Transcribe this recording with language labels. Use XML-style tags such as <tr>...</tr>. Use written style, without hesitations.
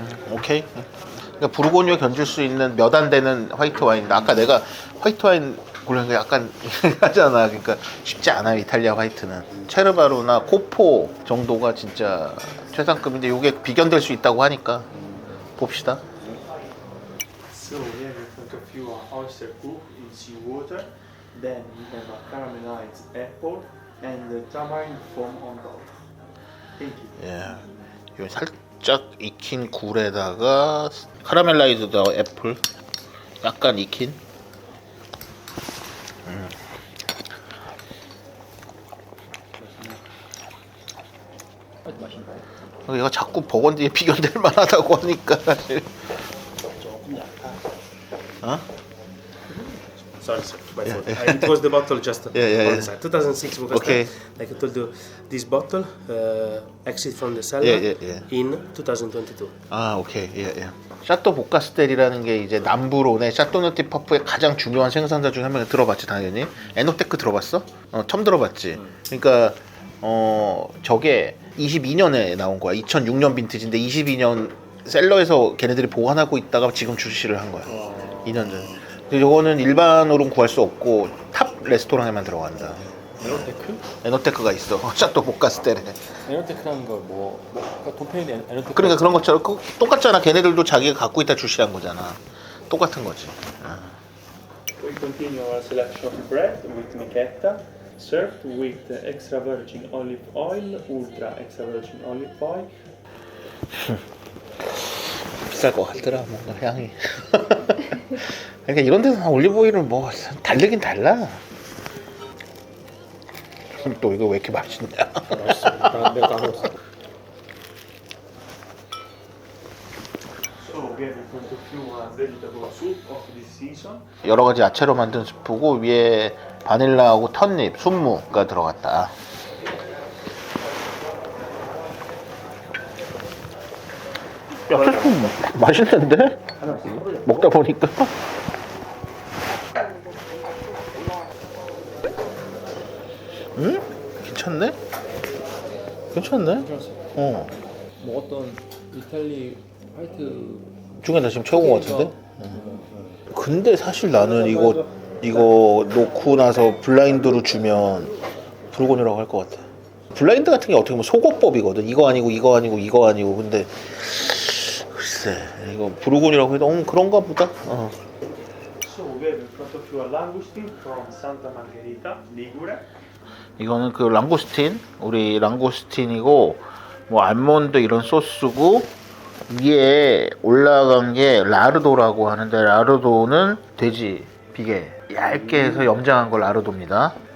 <ko>오케이. 그러니까 부르고뉴에 견줄 수 있는 몇 안 되는 화이트 와인인데 아까 내가 화이트 와인 고르는 거 약간 하잖아. 그러니까 쉽지 않아요. 이탈리아 화이트는 체르바로나 코포 정도가 진짜 최상급인데 이게 비견될 수 있다고 하니까 봅시다.</ko> <en>So here in front of you are oyster cooked in seawater, then we have a caramelized apple and the tamarind foam on top. Thank you.</en> <ko>예, 요 살짝 익힌 굴에다가 카라멜라이즈드 애플, 약간 익힌. 얘가 자꾸 버건디에 비견될 만하다고 하니까 사실. 어?</ko> <en>Sorry, my fault. It was the bottle just on the side. 2006 Bucastel. Okay. Like I told you, this bottle exit from the cellar in 2022.</en> <ko>아, 오케이. 예. 샤또 보카스텔이라는 게 이제 남부론의 샤또노티 퍼프의 가장 중요한 생산자 중에 한 명이 들어봤지 당연히. 에노테크 들어봤어? 처음 들어봤지. 그러니까 저게 22년에 나온 거야. 2006년 빈티지인데 22년 셀러에서 걔네들이 보관하고 있다가 지금 출시를 한 거야. 2년 전. 근데 이거는 일반으로는 구할 수 없고 탑 레스토랑에만 들어간다. 에노테크? 에노테크가 있어. 샤또 보카스텔에. 에노테크라는 거 도페인데 에노테크. 그러니까 그런 것처럼 똑같잖아. 걔네들도 자기가 갖고 있다 출시한 거잖아. 똑같은 거지.</ko> <en>We continue our selection of bread with michetta, served with extra virgin olive oil, ultra extra virgin olive oil.</en> <ko>비쌀 것 같더라. 뭔가 향이. 그러니까 이런 데서 올리브 오일은 뭐 다르긴 달라. 또 이거 왜 이렇게 맛있냐? 내가 다 먹었어.</ko> <en>So we have in front of you a vegetable soup of this season.</en> <ko>여러 가지 야채로 만든 스프고 위에 바닐라하고 턴잎, 순무가 들어갔다. 야채 스프 맛있는데? 먹다 보니까. 응? 괜찮네? 괜찮네? 어. 먹었던 이탈리 화이트 중에 나 지금 최고인 것 같은데? 근데 사실 나는 이거 놓고 나서 블라인드로 주면 불곤이라고 할 것 같아. 블라인드 같은 게 어떻게 보면 소거법이거든. 이거 아니고 이거 아니고 이거 아니고. 근데 글쎄 이거 불곤이라고 해도 그런가 보다. 어.</ko> <en>So we have in front of you a langoustine from Santa Margherita, Ligure.</en> <ko>이거는 그 랑고스틴, 우리 랑고스틴이고 뭐 알몬드 이런 소스고 위에 올라간 게 라르도라고 하는데 라르도는 돼지 비계 얇게 해서 염장한 걸 라르도입니다.</ko>